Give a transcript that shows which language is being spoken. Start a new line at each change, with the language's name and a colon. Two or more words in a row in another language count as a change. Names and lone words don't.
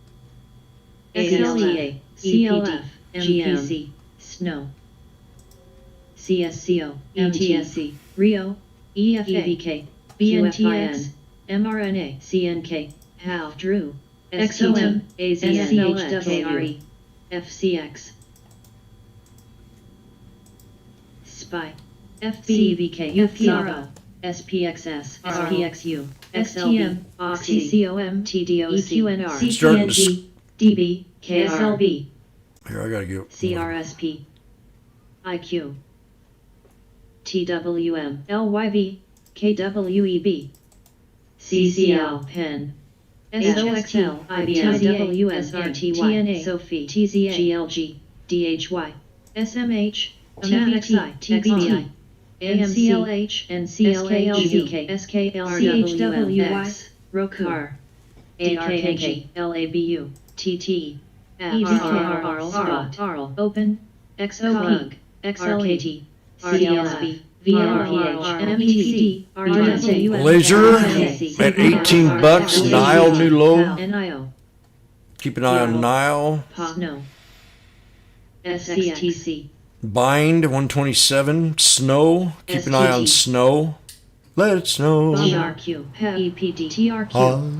English: ASTA, CLF, GMC, SNOW, CSCO, ETSC, RIO, EFA, EVK, BNTX, mRNA, CNK, HAL, DREW, XOM, AZN, KRE, FCX, SPY, FBVK, FCRO, SPXS, SPXU, XLM, TCOM, TDOC, CPNG, DB, KSLB, Here, I gotta get. CRSP, IQ, TWM, LYV, KWEB, CCL, PEN, SOXL, IBM, WSRTY, TNA, SOFI, TZA, GLG, DHY, SMH, TVXI, TBI, NCLH, NCLH, SKLRWX, ROCAR, ARKG, LABU, TT, FRR, Open, XOG, XLKT, CLSB, VRPH, METD, RWS, Laser at 18 bucks. Nile new low. NIO, Keep an eye on Nile. Snow, SXTC, Bind 127. Snow. Keep an eye on Snow. Let it snow. TRQ, EPD, TRQ,